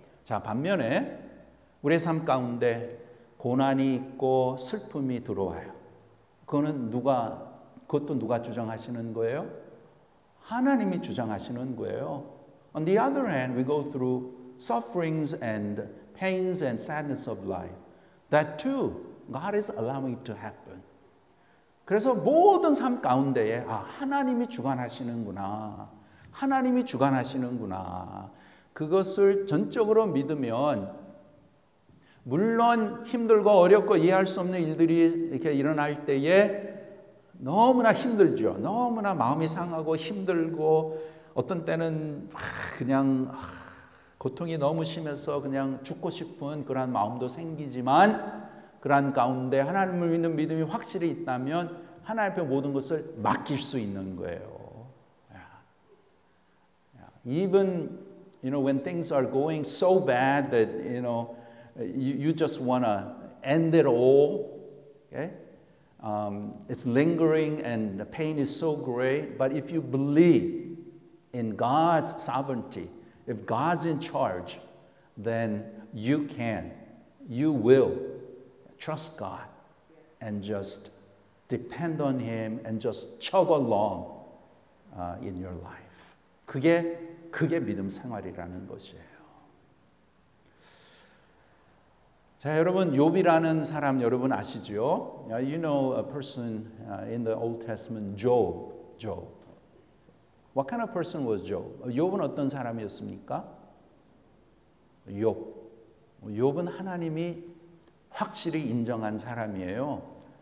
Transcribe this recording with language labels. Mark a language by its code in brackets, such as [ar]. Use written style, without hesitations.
[ko] 자, 반면에 우리의 삶 가운데 고난이 있고 슬픔이 들어와요. 그것도 누가 주장하시는 거예요? 하나님이 주장하시는 거예요. [en] On the other hand, we go through sufferings and pains and sadness of life. That too, God is allowing it to happen. [ko] 그래서 모든 삶 가운데에 하나님이 주관하시는구나. 하나님이 주관하시는구나. 그것을 전적으로 믿으면 물론 힘들고 어렵고 이해할 수 없는 일들이 이렇게 일어날 때에 너무나 힘들죠. 너무나 마음이 상하고 힘들고 어떤 때는 그냥 고통이 너무 심해서 그냥 죽고 싶은 그러한 마음도 생기지만 그러한 가운데 하나님을 믿는 믿음이 확실히 있다면 하나님 앞에 모든 것을 맡길 수 있는 거예요. [en] Even when things are going so bad that you just want to end it all, okay? It's lingering and the pain is so great. But if you believe in God's sovereignty, if God's in charge, then you will trust God and just depend on Him and just chug along in your life. [ko] 그게 믿음 생활이라는 것이에요. 자, 여러분 욥이라는 사람 여러분 아시죠? [en] You know a person in the Old Testament, Job. What kind of person was Job? [ko] 욥은 어떤 사람이었습니까? 욥은 하나님이 확실히 인정한 사람이에요.